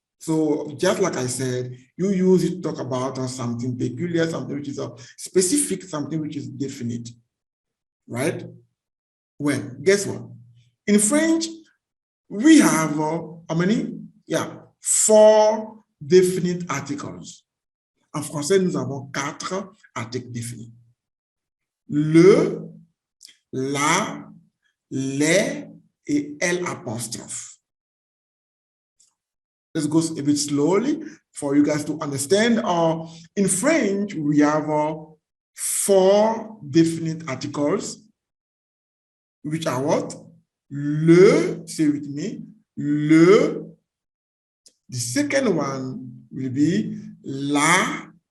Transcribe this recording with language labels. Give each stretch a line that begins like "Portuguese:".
English: So just like I said, you use it to talk about something peculiar, something which is specific, something which is definite, right? Well, guess what? In French, we have how many? Yeah, 4 definite articles.
French: En français, nous avons 4 articles définis. Le, la, les et l'apostrophe.
English: Let's go a bit slowly for you guys to understand. In French, we have 4 definite articles, which are what? Le, say with me, le. The second one will be la.